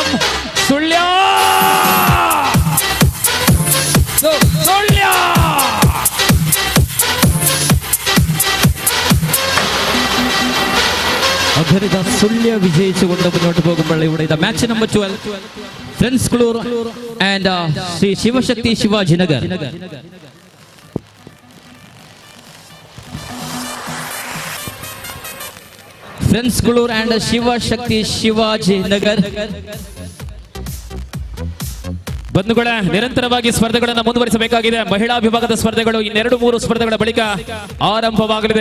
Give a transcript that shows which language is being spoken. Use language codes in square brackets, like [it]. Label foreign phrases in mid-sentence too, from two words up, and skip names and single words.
[ml] സുള്യ സുള്യ അധരിത സുള്യ വിജയിച്ചുകൊണ്ട് മുന്നോട്ട് പോകുമ്പോൾ ഇവിടെ ഇതാ [en] match number [ml] 12 ഫ്രണ്ട്സ് കുളൂർ ആൻഡ് ശ്രീ ശിവശക്തി ശിവാജിനഗർ. [kn] ಫ್ರೆಂಡ್ಸ್ ಕುಳೂರ್ ಅಂಡ್ ಶಿವಶಕ್ತಿ ಶಿವಾಜಿನಗರ್. ಬಂಧುಗಳ ನಿರಂತರವಾಗಿ ಸ್ಪರ್ಧೆಗಳನ್ನು ಮುಂದುವರಿಸಬೇಕಾಗಿದೆ. ಮಹಿಳಾ ವಿಭಾಗದ ಸ್ಪರ್ಧೆಗಳು ಇನ್ನೆರಡು ಮೂರು ಸ್ಪರ್ಧೆಗಳ ಬಳಿಕ ಆರಂಭವಾಗಲಿದೆ.